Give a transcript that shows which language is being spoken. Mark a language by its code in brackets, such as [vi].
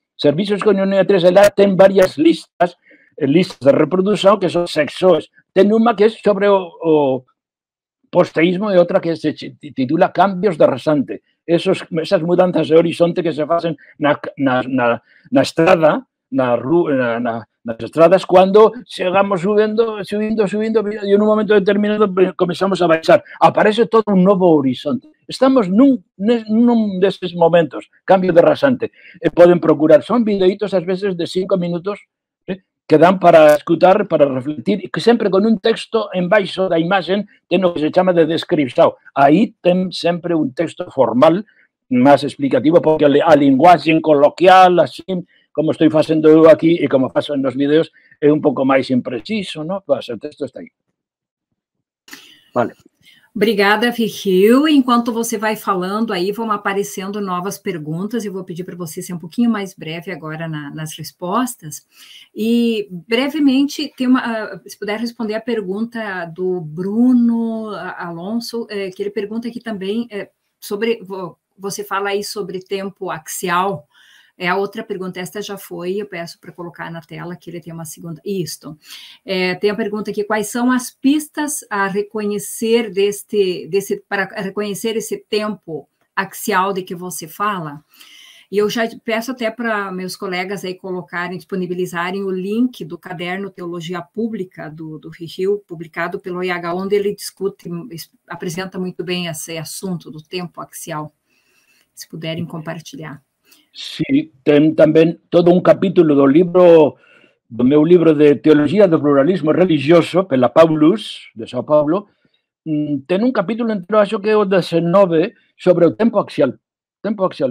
[gl] Servicios Koinonia 3, ela ten varias listas de reproducción que son sexos. Ten unha que é sobre o posteísmo e outra que se titula Cambios de rasante. Esas mudanzas de horizonte que se facen na estrada, nas estradas, cando chegamos subindo, e en un momento determinado comenzamos a baixar. Aparece todo un novo horizonte. Estamos nun destes momentos, cambio de rasante. Poden procurar, son videitos ás veces de 5 minutos que dan para escutar, para refletir, e que sempre con un texto en baixo da imaxen ten o que se chama de descripción. Aí ten sempre un texto formal, máis explicativo, porque a linguaxe coloquial, así, como estou facendo eu aquí e como faço nos vídeos, é un pouco máis impreciso, non? Pues, o texto está aí. Vale. [pt] Obrigada, Virgil. Enquanto você vai falando aí, vão aparecendo novas perguntas. Eu vou pedir para você ser um pouquinho mais breve agora nas respostas. E, brevemente, se puder responder a pergunta do Bruno Alonso, que ele pergunta aqui também sobre... Você fala aí sobre tempo axial. A outra pergunta, esta já foi, eu peço para colocar na tela, que ele tem uma segunda. Isto. Tem a pergunta aqui, quais são as pistas a reconhecer para reconhecer esse tempo axial de que você fala? E eu já peço até para meus colegas aí colocarem, disponibilizarem o link do caderno Teologia Pública do Virgil, publicado pelo IH, onde ele apresenta muito bem esse assunto do tempo axial. Se puderem compartilhar. [gl] Sí, ten tamén todo un capítulo do meu libro de Teoloxía do Pluralismo Religioso, pela Paulus, de São Paulo, ten un capítulo entero, acho que é o 19, sobre o tempo axial. Tempo axial.